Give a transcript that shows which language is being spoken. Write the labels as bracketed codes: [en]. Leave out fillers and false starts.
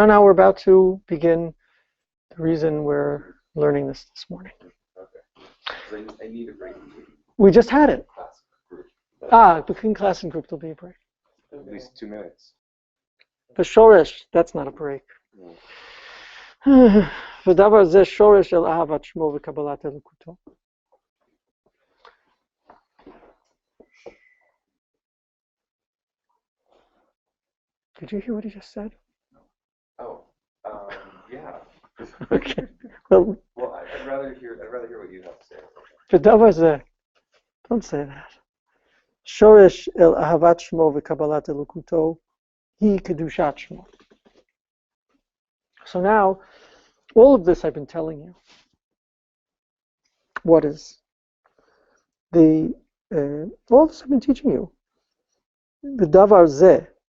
[en] We're about to begin the reason we're learning this morning. Okay. I need a break. We just had it. Class group. Between class and group there'll be a break. At least 2 minutes. The shoresh, that's not a break. [he] ודבר זה שורש של אהבת שמו וקבלת אלוקותו. [en] Did you hear what he just said? Oh, yeah. Okay. Well, I'd rather hear what you have to say. [he] ודבר זה, [en] don't say that. [he] שורש אל אהבת שמו וקבלת אלוקותו היא קדושת שמו. [en] So now, all of this I've been telling you. What is all of this I've been teaching you. The davar zeh.